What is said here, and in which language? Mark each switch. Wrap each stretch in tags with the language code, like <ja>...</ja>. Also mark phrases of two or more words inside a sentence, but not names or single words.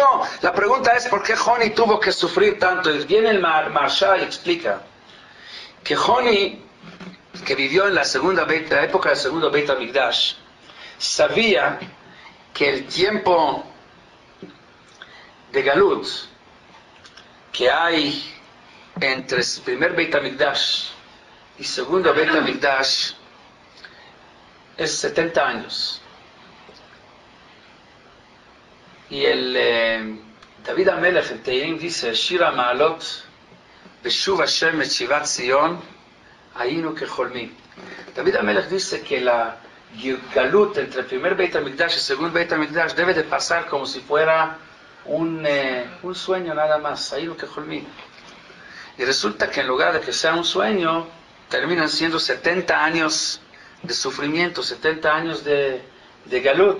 <es>La pregunta es, ¿por qué Joni tuvo que sufrir tanto? Y viene el Maharsha y explica que Joni, que vivió en la época del segundo</es> <he>בית המקדש,</he> <es>sabía que el tiempo de Galut que hay entre el primer</es> <he>בית המקדש</he> <es>y segundo</es> <he>בית המקדש</he> <es>es 70 años. Y el David HaMelech en Teilim dice,</es> <he>שיר המעלות בשוב ה' את שיבת ציון היינו כחולמים.</he> <es>David HaMelech dice que la Galut entre el primer</es> <he>בית המקדש</he> <es>y el segundo</es> <he>בית המקדש</he> <es>debe de pasar como si fuera un sueño nada más,</es> <he>היינו כחולמים.</he> <es>Y resulta que en lugar de que sea un sueño, terminan siendo 70 años de sufrimiento, 70 años de Galut.</es>